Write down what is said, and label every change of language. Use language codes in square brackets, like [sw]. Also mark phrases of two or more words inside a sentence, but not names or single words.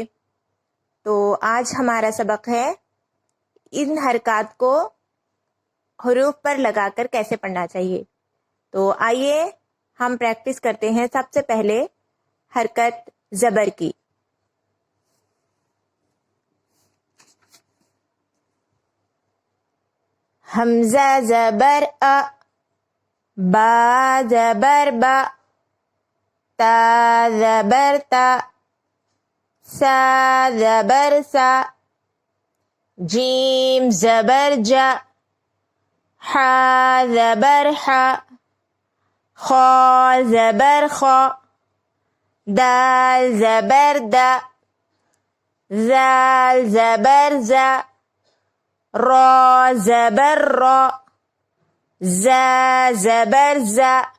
[ur] تو آج ہمارا سبق ہے ان حرکات کو حروف پر لگا کر کیسے پڑھنا چاہیے۔ تو آئیے ہم پریکٹس کرتے ہیں سب سے پہلے حرکت زبر کی۔ حمزہ زبر ا، با زبر با، تا زبر تا، سا زبر سا، جیم زبر جا، حا زبر حا، خا زبر خا، دال زبر دا، زال زبر زا، را زبر را، زا زبر زا،